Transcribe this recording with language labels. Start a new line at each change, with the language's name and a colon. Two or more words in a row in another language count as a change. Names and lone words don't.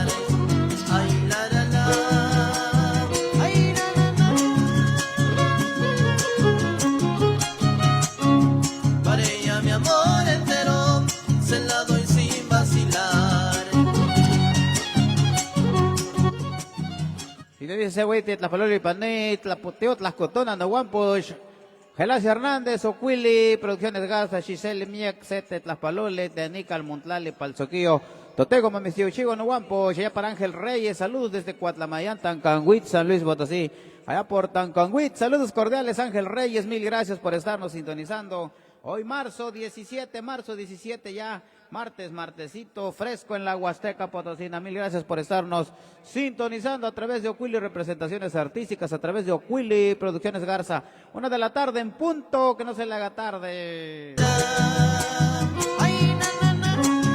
Spanish: Ay, la, la, la. Ay, la, la, la. Para ella mi amor entero, se la doy sin vacilar. Y le dice, güey, Tlapaloli y Pané, Tlapoteo, Tlascotona, Nahuampoch, Gelacio Hernández, Ocuili, Producciones Garza, Giselle Miek, Sete, Tlaspalole, Teanica, Almontlali, Palzoquillo, Totego, Mamistío, Chigo, Nahuampoch, allá para Ángel Reyes, saludos desde Cuatlamayán, Tancanhuit, San Luis Potosí, allá por Tancanhuit, saludos cordiales, Ángel Reyes, mil gracias por estarnos sintonizando. Hoy marzo 17 ya, martesito, fresco en la Huasteca Potosina. Mil gracias por estarnos sintonizando a través de Ocuili Representaciones Artísticas, a través de Ocuili Producciones Garza. 1 de la tarde en punto, que no se le haga tarde. Ay, na, na, na.